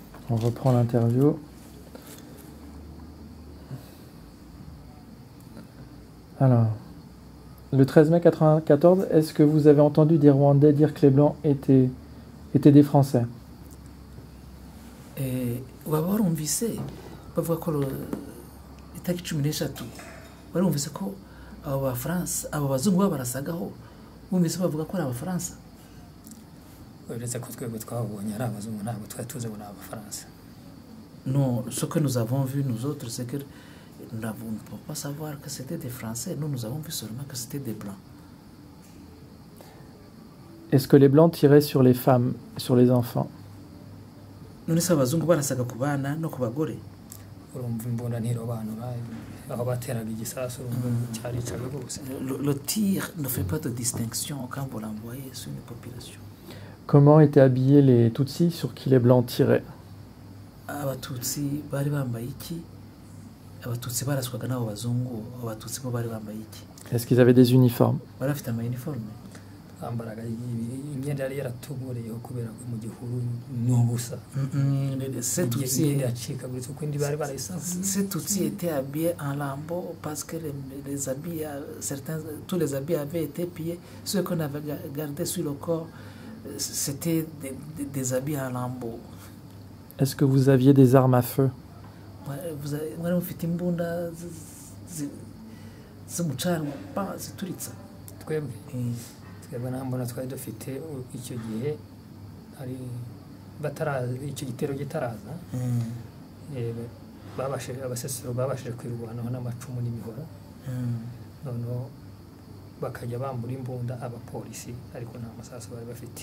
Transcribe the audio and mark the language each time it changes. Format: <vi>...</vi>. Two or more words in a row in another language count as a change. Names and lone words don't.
<fr>On reprend l'interview. Alors, le 13 mai 1994, est-ce que vous avez entendu des Rwandais dire que les Blancs étaient des Français?</fr> <rw>waba warumvise bavuga ko itariki 13 warumvise ko abo Bafaransa abo bazungu babarasagaho bumvise bavuga ko ari Abafaransa? uretse ko twebwe twabonye ari abazungu ntabwo twari tuzi ngo ni Abafaransa.</rw> <fr>Non, ce que nous avons vu nous autres, c'est que nous ne pouvons pas savoir que c'était des Français. Nous avons vu seulement que c'était des Blancs. Est-ce que les Blancs tiraient sur les femmes, sur les enfants?</fr> <rw>None se abazungu barasaga ku bana no ku bagore? urumva imbunda ntirobanura aho bateraga igisasu cyaricaga rwose.</rw> <fr>Le tir ne fait pas de distinction quand vous l'envoyez sur une population. Comment étaient habillés les Tutsis sur qui les Blancs tiraient?</fr> <rw>Abatutsi bari bambaye iki? Abatutsi baraswaga n'abo bazungu, abatutsi bo bari bambaye iki?</rw> <fr>Est-ce qu'ils avaient des uniformes?</fr> <rw>Bari bafite ama uniforme? bambaraga imyenda yari yaratubureyeho kubera ko mu gihuru n'ubusa.</rw> <fr>Ces Tutsis</fr> <rw>yacikaguritse uko indi bari barayisanze.</rw> <fr>Ces Tutsis étaient habillés en lambeaux parce que les habits, tous les habits avaient été pillés. Ceux qu'on avait gardés sur le corps, c'était des habits en lambeaux. Est-ce que vous aviez des armes à feu?</fr> <rw>Mwari mufite imbunda z'umucanwa zituritsa? Twebwe nta mbona twari dufite icyo gihe ari icyo gitero gitaraza. Abasesero babashije kwirwanaho n'amacumu n'imihoro, noneho bakajya bambura imbunda abapolisi ariko nta masasu bari bafite.</rw>